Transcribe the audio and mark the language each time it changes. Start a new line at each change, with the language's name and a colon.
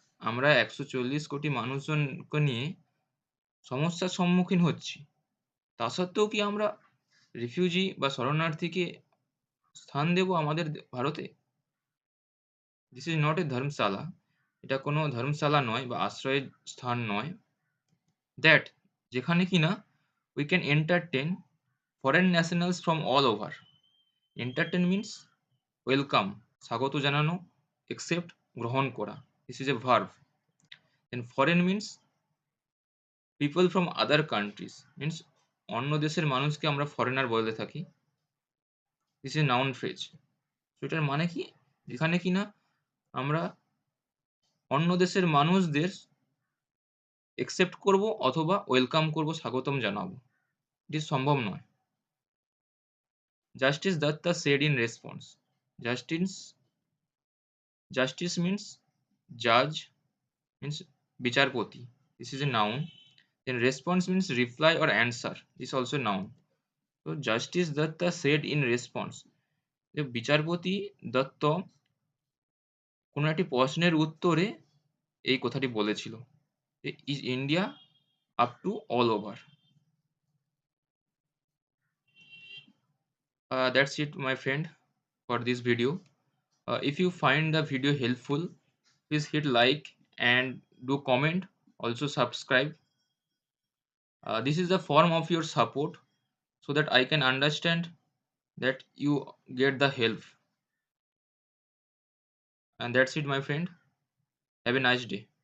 Bangla: আমরা 140 কোটি মানুষজনকে নিয়ে সমস্যার সম্মুখীন হচ্ছি, তা সত্ত্বেও কি আমরা রিফিউজি বা শরণার্থীকে স্থান দেব আমাদের ভারতে?
English: this is not a dharamshala,
Bangla: এটা কোনো ধর্মশালা নয় বা আশ্রয়ের স্থান নয়। দ্যাট, যেখানে কিনা
English: we can entertain foreign nationals from all over. Entertain means welcome,
Bangla: স্বাগত জানানো,
English: accept
Bangla: গ্রহণ করা.
English: This is a verb. Then foreign means people from other countries, means
Bangla: অন্য দেশের মানুষকে আমরা ফরেনার বলে থাকি.
English: This is a noun phrase.
Bangla: তো এটার মানে কি, যেখানে কিনা আমরা অন্য দেশের মানুষদের একসেপ্ট করব অথবা ওয়েলকাম করব, স্বাগতম জানাবো, এটি সম্ভব নয়.
English: Justice Datta said in response. Justice justice means জাজ, means বিচারপতি. This is a noun. Then response means reply or answer. This also noun. তো justice Datta said in response,
Bangla: যে বিচারপতি দত্ত কোনো একটি প্রশ্নের উত্তরে এই কথাটি বলেছিল,
English: Is India up to all over. That's it, my friend, for this video. If you find the video helpful, please hit like and do comment, also subscribe. This is the form of your support so that I can understand that you get the help. And that's it, my friend. Have a nice day.